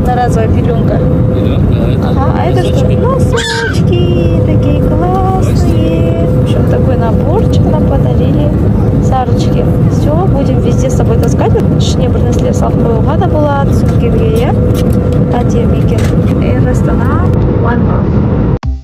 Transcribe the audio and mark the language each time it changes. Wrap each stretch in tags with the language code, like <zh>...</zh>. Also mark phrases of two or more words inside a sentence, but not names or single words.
<ru>газовая пеленка. Ага, а это что? Носочки такие классные. В общем, такой наборчик нам подарили. Сарочки. Все, будем везде с собой таскать.</ru> <kk>Ішіне бір нәрселер салып қоюға да болады. Сөмкеге, иә? Әдемі екен.</kk> <en>Air Astana One Month.</en>